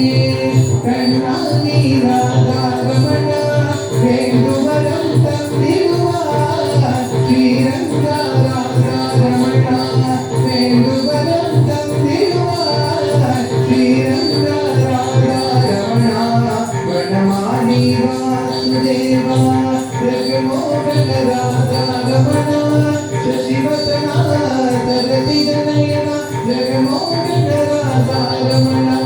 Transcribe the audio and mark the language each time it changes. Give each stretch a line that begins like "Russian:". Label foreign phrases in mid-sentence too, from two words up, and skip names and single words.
Tamil: கண்ணாடி ராதா ரமணா வேண்டுவரம் தந்திடுவார் ஸ்ரீரங்கா ராதா ரமணா வேண்டுவரம் தந்திடுவார் ஸ்ரீரங்கா ராதா ரமணா
Sanskrit: वनमाली वासुदेवा जगमोहन राधा रमणा शशिवदना सरसि जनयना जगमोहन राधा रमणा